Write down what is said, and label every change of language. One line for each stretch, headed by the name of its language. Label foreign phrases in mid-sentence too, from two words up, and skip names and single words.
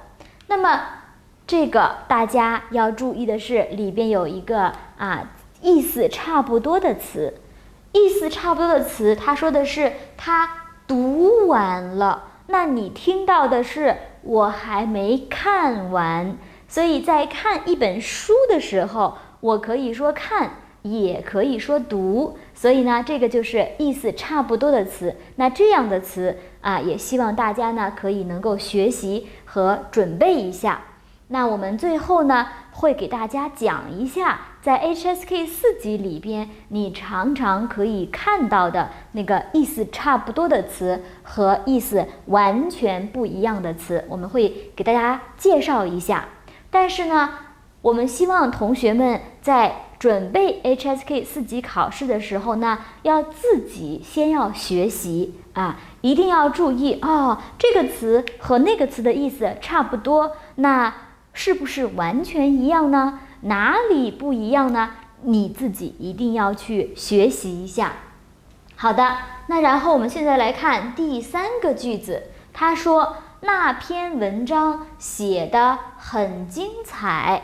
Chinese: 那麼這個大家要注意的是，裡邊有一個意思差不多的詞，意思差不多的詞，他說的是他讀完了，那你聽到的是我還沒看完。所以在看一本書的時候，我可以說看，也可以說讀，所以呢，這個就是意思差不多的詞。那這樣的詞也希望大家呢可以能夠學習和準備一下。那我們最後呢會給大家講一下，在 HSK 4級裡邊，你常常可以看到的那個意思差不多的詞和意思完全不一樣的詞，我們會給大家介紹一下。但是呢，我們希望同學們在準備 HSK 4級考試的時候呢，要自己先要學習一定要注意這個詞和那個詞的意思差不多，那是不是完全一樣呢？哪裡不一樣呢？你自己一定要去學習一下。好的，那然後我們現在來看第3個句子，他說那篇文章寫得很精彩。